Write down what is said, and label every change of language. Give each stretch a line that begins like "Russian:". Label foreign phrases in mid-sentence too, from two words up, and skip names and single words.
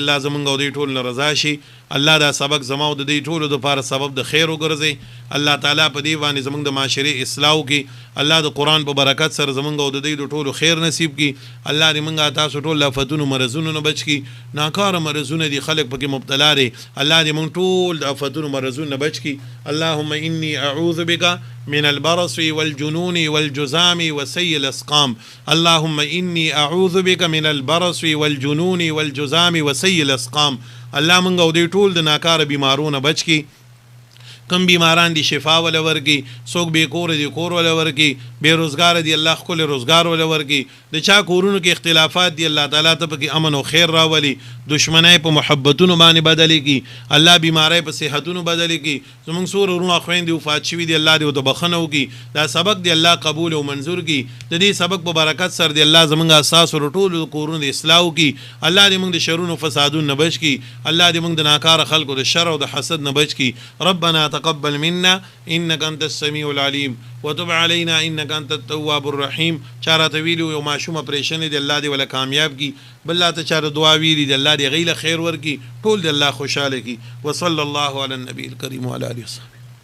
Pashto: الله زمونږ او دی ټول نه رضا شي الله دا سبق زما او د دې ټولو دپاره سبب د خیر وګرځي الله تعالی په دې باندې زمونږ د معاشرې اصلاح وکړي الله د قرآن په برکت سره زمونږ او د دې د ټولو خیر نصیب کړي الله دې مونږ تاسو ټول له آفتونو مرضونو نه بچ کړي ناکاره مرضونه دي خلک پکې مبتلا دي الله دې مونږ ټول د آفتونو مرضونو نه بچ کړي
Arabic: اللهم انی اعوذ بک من البرص والجنون والجزام وسيء الاسقام اللهم اني اعوذ بك من البرص والجنون والجزام وسيء الاسقام
Pashto: الله مونږ او دې ټول د ناکاره بیمارونه بچ کړي کم بیماران دي شفا ولا ورکی څوک بې کور دي کور ولا ورکی بې روزګار دي الله خپل روزګار ولا ورکی د چا کورونو کې اختلافات دي الله تعالی ته پکې امن او خیر راولي دشمنۍ په محبتونو باندې بدلې کی الله بیماری په صحتونو بدلې کی زمونږ سور ورونه خويندې وفات شوي دي الله دې ورته بخښنه وکړي دا سبق دی الله قبول او منظور کړي د دې سبق په برکت سره دی الله زمونږ اساس او ټول کورونو د اصلاح وکړي الله دې موږ د شرونو فسادونو نه بچ کړي الله دې موږ د ناکاره خلکو د شر او د حسد نه بچ کړي
Arabic: ربنا تقبل منا انك انت السميع العليم وتب علينا انك انت التواب الرحيم
Pashto: چاره طويل او معشوم پریشن دي الله دې ولا کامیاب کی بالله ته چاره دعا ویری دي الله دې غیله خیر ورکی ټول دې الله خوشاله کی
Arabic: وصلی الله علی النبی الکریم وعلى اله وصحبه